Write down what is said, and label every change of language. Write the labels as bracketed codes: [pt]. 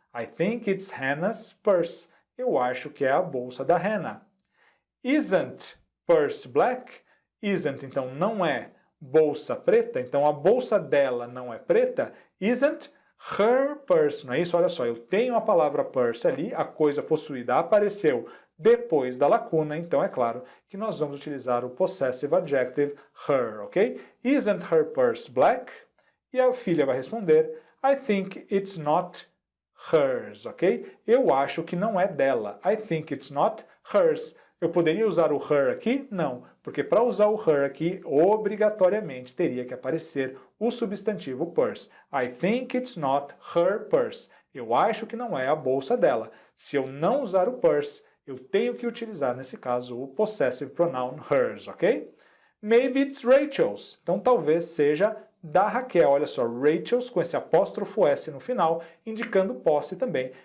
[en] I think it's Hannah's purse. [pt] Eu acho que é a bolsa da Hannah. [en] Isn't purse black? [pt] Isn't, então, não é bolsa preta. Então, a bolsa dela não é preta. [en] Isn't her purse. [pt] Não é isso? Olha só, eu tenho a palavra purse ali, a coisa possuída apareceu depois da lacuna, então é claro que nós vamos utilizar o possessive adjective her, ok? [en] Isn't her purse black? [pt] E a filha vai responder, [en] I think it's not hers, ok? [pt] Eu acho que não é dela. [en] I think it's not hers. [pt] Eu poderia usar o her aqui? Não, porque para usar o her aqui, obrigatoriamente teria que aparecer o substantivo purse. [en] I think it's not her purse. [pt] Eu acho que não é a bolsa dela. Se eu não usar o purse, eu tenho que utilizar, nesse caso, o possessive pronoun hers, ok? [en] Maybe it's Rachel's. [pt] Então, talvez seja da Raquel. Olha só, Rachel's com esse apóstrofo S no final, indicando posse também.